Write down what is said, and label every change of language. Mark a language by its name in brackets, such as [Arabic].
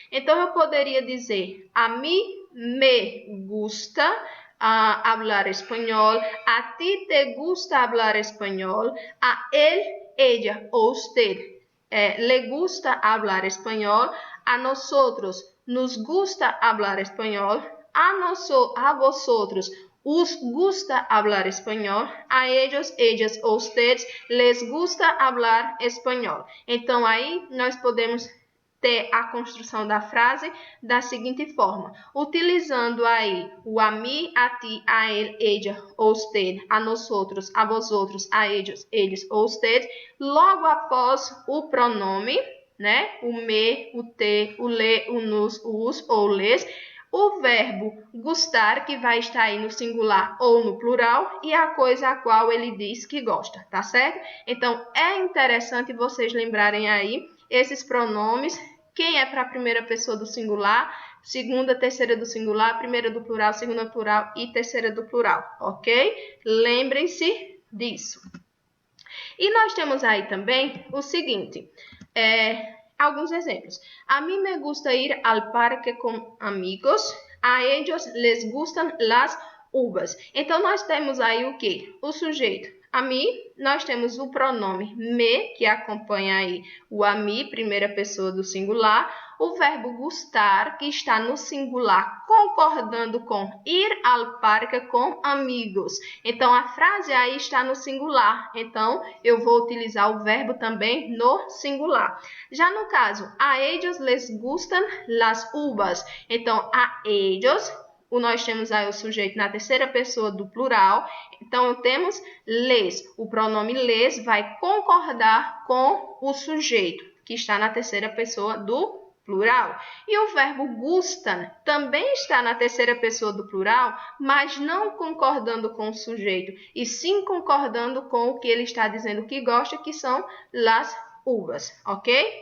[Portuguese] Então, eu poderia dizer, [Spanish] a mí me gusta hablar espanhol, a ti te gusta hablar espanhol, a él, ella ou usted le gusta hablar espanhol, a nosotros nos gusta hablar espanhol, a vosotros os gusta hablar espanhol, a ellos, ellas ou ustedes les gusta hablar espanhol. [Portuguese] Então, aí nós podemos ter a construção da frase da seguinte forma, utilizando aí o a mim, a ti, a ele, ella ou usted, a nosotros, a vosotros, a ellos, eles ou usted, logo após o pronome, né? O me, o te, o le, o nos, o us ou les, o verbo gustar, que vai estar aí no singular ou no plural, e a coisa a qual ele diz que gosta, tá certo? Então, é interessante vocês lembrarem aí esses pronomes, quem é para a primeira pessoa do singular, segunda, terceira do singular, primeira do plural, segunda do plural e terceira do plural, ok? Lembrem-se disso. E nós temos aí também o seguinte, alguns exemplos. [Spanish] A mí me gusta ir al parque con amigos. A ellos les gustan las uvas. [Portuguese] Então, nós temos aí o quê? O sujeito. A mim, nós temos o pronome me, que acompanha aí o a mim, primeira pessoa do singular. O verbo gustar, que está no singular, concordando com [Spanish] ir al parque [Portuguese] com amigos. Então, a frase aí está no singular. Então, eu vou utilizar o verbo também no singular. Já no caso, [Spanish] a ellos les gustan las uvas. [Portuguese] Então, a ellos, nós temos aí o sujeito na terceira pessoa do plural. Então, temos les. O pronome les vai concordar com o sujeito, que está na terceira pessoa do plural. E o verbo gustan também está na terceira pessoa do plural, mas não concordando com o sujeito, e sim concordando com o que ele está dizendo que gosta, que são las uvas, ok?